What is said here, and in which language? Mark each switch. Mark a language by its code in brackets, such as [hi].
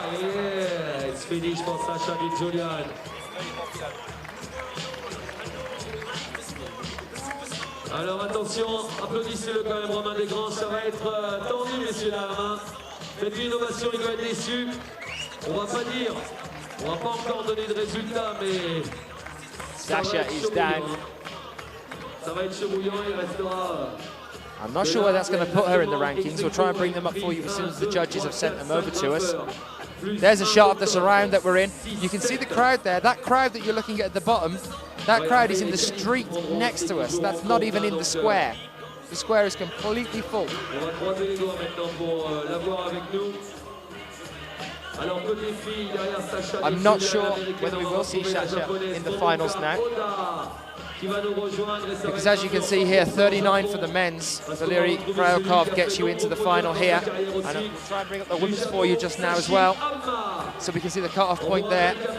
[en] Yeah, it's finished for Sasha de Julian. [fr] Alors attention, applaudissez-le quand même, Romain Desgranges. Ça va être tendu, messieurs dames. Faites une innovation, il doit être déçu. On va pas dire. On va pas encore donner de résultats, mais [en] Sasha is down. [fr] ça va être chaud bouillant, il restera. [en] I'm not sure where that's going to put her in the rankings. We'll try and bring them up for you as soon as the judges have sent them over to us. There's a shot of the surround that we're in. You can see the crowd there. That crowd that you're looking at the bottom, that crowd is in the street next to us. That's not even in the square. The square is completely full. [fr] On va croiser les doigts maintenant pour l'avoir avec nous. Alors côté filles, derrière Sasha. [en] I'm not sure whether we will see Sasha in the finals now, because as you can see here, 39 for the men's. Valeri Kraukov gets you into the final here, and we'll try and bring up the women's for you just now as well, so we can see the cut-off point there.